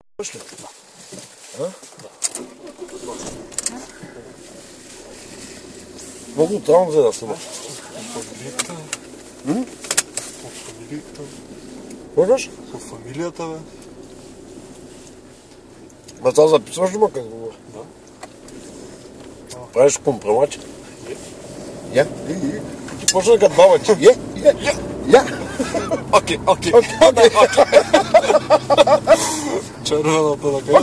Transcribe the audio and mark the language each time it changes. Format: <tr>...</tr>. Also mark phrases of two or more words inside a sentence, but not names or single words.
<ru>Пошли. А? Могу там за нас снимать. Можешь?</ru> <bg>Фамилията, бе. А това записваш ли ма как говори? Да. Правиш компромат? Я? Ти почна като баба ти. Я. Окей. Червената на къде?</bg>